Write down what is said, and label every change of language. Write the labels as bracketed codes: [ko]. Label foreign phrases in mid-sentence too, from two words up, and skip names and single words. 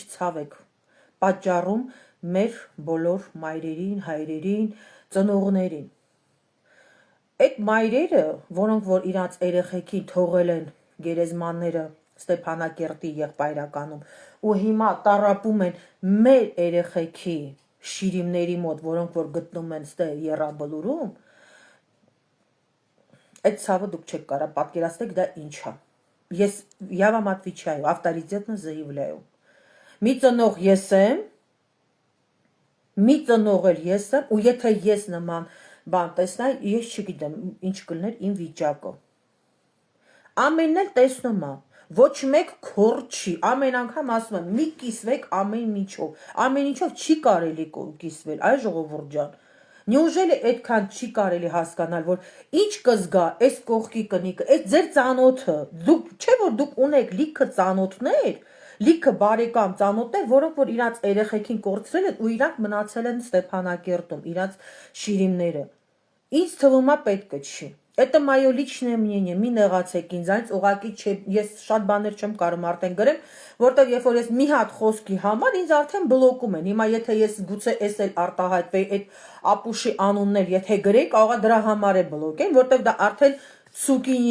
[hy] ցավ եք պատճառում մեր բոլոր մայրերին, հայրերին, ծնողներին։ Այդ մայրերը, որոնք որ իրանց երեխեքին թողել են գերեզմանները Ստեփանակերտի եղբայրականում ու հիմա տառապում են մեր երեխեքի շիրիմների մոտ, որոնք որ գտնում են ստե Եռաբլուրում, այդ ցավը դուք չեք կարող պատկերացնել դա ինչ է։ [ru] Я вам отвечаю, авторитетно заявляю. [hy] Մի ծնող ես եմ, մի ծնող էլ ես եմ, ու եթե ես նման բան տեսնայի, ես չգիտեմ ինչ կլներ իմ վիճակը։ Ամենն էլ տեսնում եմ, ոչ մեկ քոր չի, ամեն անգամ ասում եմ, մի կիսվեք ամեն ինչով չի կարելի կիսվել, այ ժողովուրդ ջան։ Неужели այդքան չի կարելի հասկանալ, որ ինչ կզգա այս կողքի կնիկը, այս ձեր ծանոթը, դուք չէ որ դուք ունեք լիքը ծանոթներ, լիքը բարեկամ ծանոթներ, որոնք որ իրանց երեխեքին կորցրել են ու իրանք մնացել են Ստեփանակերտում, իրանց շիրիմները։ Ինձ թվում է պետք չի։ [ru] Это мое личное мнение, [hy] մի նեղացեք ինձանից, ուղղակի ես շատ բաներ չեմ կարող արդեն գրեմ, որտեղ երբ որ ես մի հատ խոսքի համար ինձ արդեն բլոկում են։ Հիմա եթե ես գուցե էս էլ արտահայտվեի այդ ապուշի անունն էլ եթե գրեի, կարող է դրա համար է բլոկեն, որտեղ դա արդեն ցուկին